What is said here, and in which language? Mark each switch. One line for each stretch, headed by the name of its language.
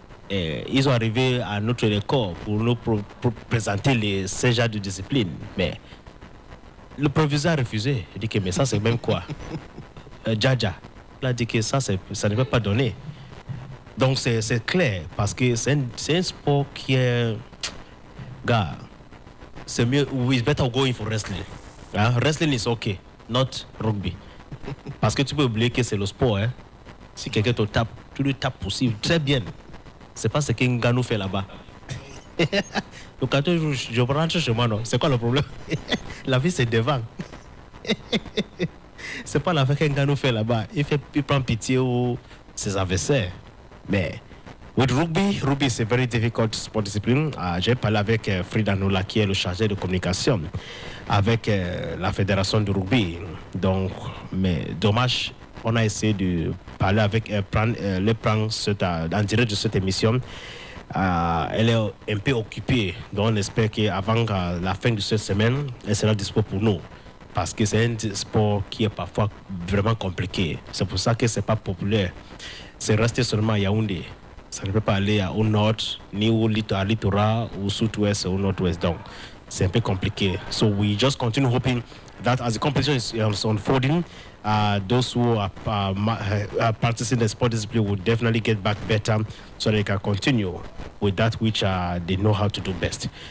French: Ils ont arrivé à notre école pour nous présenter les 16 genres de discipline. Mais le proviseur a refusé. Il dit que mais ça c'est même quoi Djaja. Il a dit que ça ne peut pas donner. Donc c'est clair parce que c'est un sport qui est... Gars, c'est mieux...
English: We better going for wrestling. Wrestling is okay, not rugby.
French: Parce que tu peux oublier que c'est le sport. Si quelqu'un te tape, tu le tapes possible. Très bien. C'est pas ce qu'un gars nous fait là-bas. Donc quand je rentre chez moi, non. C'est quoi le problème? La vie, c'est devant. C'est pas l'affaire qu'un gars nous fait là-bas. Il prend pitié aux ses adversaires. Mais
English: with rugby,
French: c'est
English: very difficult sport discipline.
French: J'ai parlé avec Frida Nola, qui est le chargé de communication, avec la fédération de rugby. Donc, mais dommage, on a essayé de parler avec les plans en direct de cette émission. Elle est un peu occupée, donc on espère qu'avant la fin de cette semaine, elle sera dispo pour nous. Parce que c'est un sport qui est parfois vraiment compliqué. C'est pour ça que ce n'est pas populaire. C'est resté seulement à Yaoundé. Ça ne peut pas aller au nord, ni au littoral, ou au sud-ouest, ou au nord-ouest. Donc, c'est un peu compliqué.
English: So we just continue hoping that as the competition is unfolding, those who are practicing the sport discipline will definitely get back better so they can continue with that which they know how to do best.